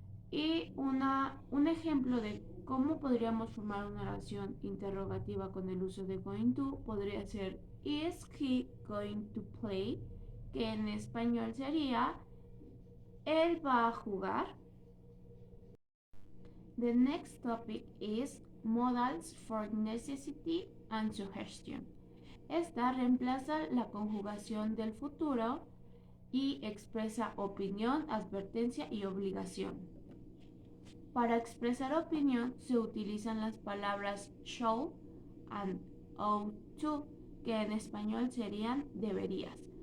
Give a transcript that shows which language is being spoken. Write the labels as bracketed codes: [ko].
[es] Y un ejemplo de cómo podríamos formar una oración interrogativa con el uso de going to podría ser [en] Is he going to play? [es] Que en español sería ¿él va a jugar? [en] The next topic is modals for necessity and suggestion. [es] Esta reemplaza la conjugación del futuro y expresa opinión, advertencia y obligación. Para expresar opinión se utilizan las palabras [en] shall and ought to, [es] que en español serían deberías.